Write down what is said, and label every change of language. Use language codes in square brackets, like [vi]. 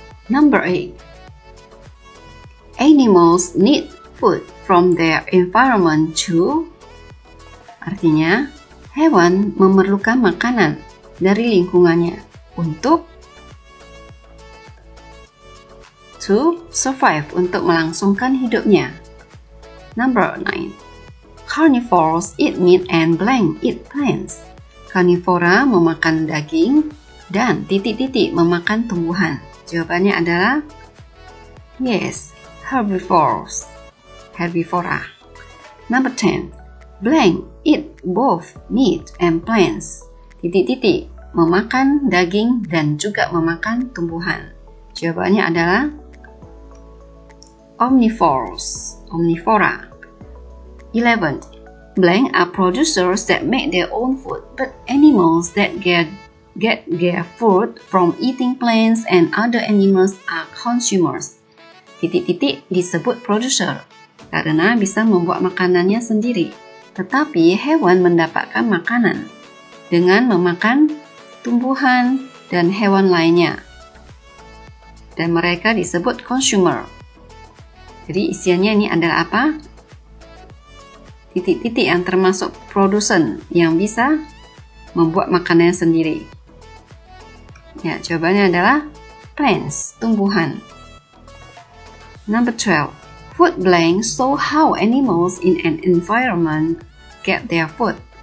[en] Number 8, animals need food from their environment too. [id] Artinya, hewan memerlukan makanan dari lingkungannya untuk [en] to survive, [id] untuk melangsungkan hidupnya. [en] Number 9, carnivores eat meat and blank eat plants. [id] Karnivora memakan daging dan memakan tumbuhan. Jawabannya adalah herbivores. Herbivora. [en] Number 10, blank eat both meat and plants. [id] Memakan daging dan juga memakan tumbuhan. Jawabannya adalah omnivores. Omnivora. [en] 11, blank are producers that make their own food, but animals that get their food from eating plants and other animals are consumers. [id] Disebut producer karena bisa membuat makanannya sendiri, tetapi hewan mendapatkan makanan dengan memakan tumbuhan dan hewan lainnya, dan mereka disebut consumer. Jadi isiannya ini adalah apa? Yang termasuk produsen yang bisa membuat makanannya sendiri. Jawabannya adalah plants, tumbuhan. [en] Number 12, food blank show how animals in an environment get their food.